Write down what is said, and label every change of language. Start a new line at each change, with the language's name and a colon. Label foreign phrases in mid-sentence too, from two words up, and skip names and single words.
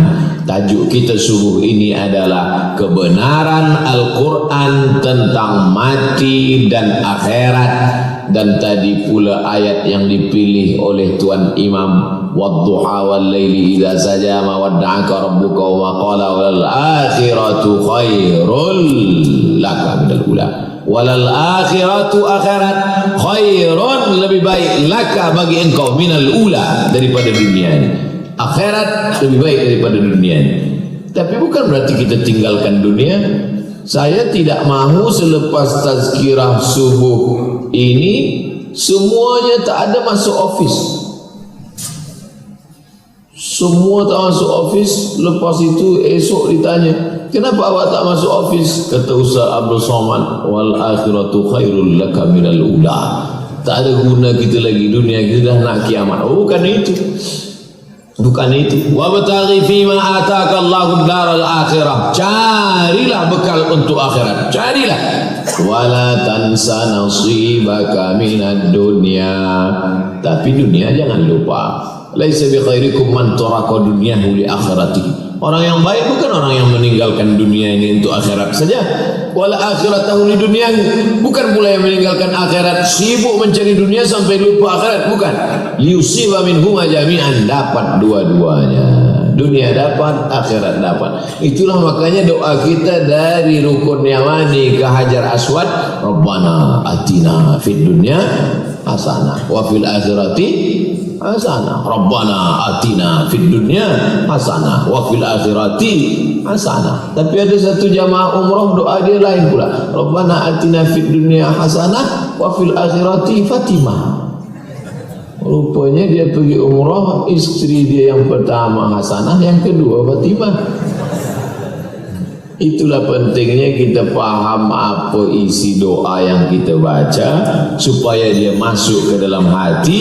Malay: Tajuk kita subuh ini adalah kebenaran Al-Quran tentang mati dan akhirat. Dan tadi pula ayat yang dipilih oleh Tuan Imam,
Arabic: والضحى والليل إذا سجى ما ودعك ربك وقلى وللآخرة خير لك من الأولى. وللآخرة, akhirat, khairun,
Malay: lebih baik, laka, bagi engkau,
Arabic: من الأولى,
Malay: daripada dunia ini. Akhirat lebih baik daripada dunia ini. Tapi bukan berarti kita tinggalkan dunia. Saya tidak mahu selepas tazkirah subuh ini semuanya tak ada masuk office. Semua tak masuk office. Lepas itu esok ditanya, kenapa awak tak masuk office? Kata Ustaz Abdul Somad,
Arabic: وللآخرة خير لك من الأولى.
Malay: Tak ada guna kita lagi dunia, kita dah nak kiamat. Oh, bukan itu. Bukan itu.
Arabic: وابتغ فيما آتاك الله الدار الآخرة.
Malay: Carilah bekal untuk akhirat. Carilah.
Arabic: ولا تنس نصيبك من الدنيا.
Malay: Tapi dunia jangan lupa.
Arabic: ليس بخيركم من ترك دنياه لآخرته.
Malay: Orang yang baik bukan orang yang meninggalkan dunia ini untuk akhirat saja.
Arabic: وآخرته لدنياه.
Malay: Bukan pula yang meninggalkan akhirat sibuk mencari dunia sampai lupa akhirat, bukan.
Arabic: ليصيب منهما جميعا,
Malay: dapat dua-duanya. Dunia dapat, akhirat dapat. Itulah makanya doa kita dari rukun yamani ke Hajar Aswad,
Arabic: ربنا آتنا في الدنيا حسنة وفي الآخرة حسنة. ربنا آتنا في الدنيا حسنة وفي الآخرة حسنة.
Malay: Tapi ada satu jamaah umrah doa dia lain pula.
Arabic: ربنا آتنا في الدنيا حسنة وفي الآخرة فاطمة.
Malay: Rupanya dia pergi umrah, istri dia yang pertama Hasanah, yang kedua Fatimah. Itulah pentingnya kita paham apa isi doa yang kita baca supaya dia masuk ke dalam hati.